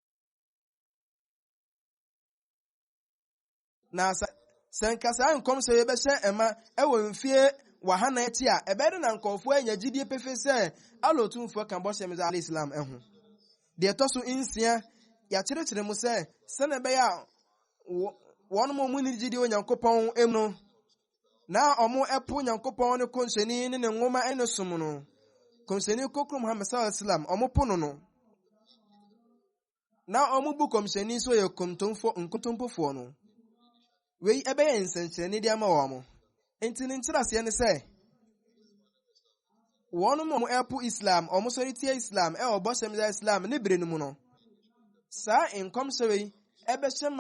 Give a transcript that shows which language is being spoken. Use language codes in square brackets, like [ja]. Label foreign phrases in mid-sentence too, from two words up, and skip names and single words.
[ak] na sɛ nka saa nkɔm sɛ yɛbɛhyɛ ɛma ɛwɔ mfie wahana akyi a ɛbɛyɛ de na nkɔɔfoɔ anya gyidie pefe sɛ alotumfoɔ ka bɔhyɛ me Islam ɛho deɛ ɛtɔ so nsia yɛakyerɛkyerɛ mu sɛ sɛnɛ bɛyɛ a wɔn mu ne gyidie wɔ Nyankopɔn emu no na ɔmo ɛpo Nyankopɔn ne kɔnhyɛni ne nwoma ɛne som no kɔnhyɛni kokoro Muhammad [ar] صلى الله عليه وسلم [ak] ɔmo po no na ɔmo bu kɔnhyɛni so yɛ nkontompofoɔ no wei ɛbɛyɛ nsɛnkyerɛnne de ama wɔn enti ne nkyerɛaseɛ ne sɛ wɔn mu ɛpo Islam ɔmo sɔre tia Islam ɛwɔ bɔhyɛ mu Islam ne bere no mu no saa nkɔmhyɛ wei ɛbɛhyɛ ma